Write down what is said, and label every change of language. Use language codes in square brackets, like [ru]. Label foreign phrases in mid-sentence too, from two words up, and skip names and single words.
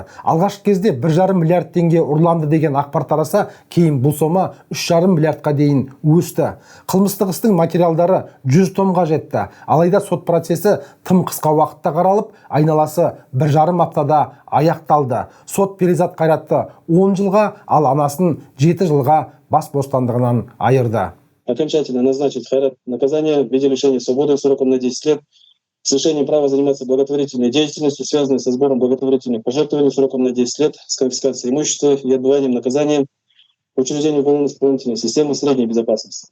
[kk] Алғашқы кезде 1,5 миллиард теңге ұрланды деген ақпар тараса, кейін бұл сома 3,5 миллиардқа дейін өсті. Қылмыстық істің материалдары 100 томға жетті. Алайда сот процесі тым қысқа уақытта қаралып, айналасы 1,5 аптада аяқталды. Сот Перизат Қайратты 10 жылға, ал анасын 7 жылға бас бостандығынан айырды. [ru] Окончательно назначить Хайрат наказание в виде лишения свободы сроком на 10 лет с лишением права заниматься благотворительной деятельностью, связанной со сбором благотворительных пожертвований сроком на 10 лет, с конфискацией имущества и отбыванием наказания в учреждении уголовно-исполнительной системы средней безопасности.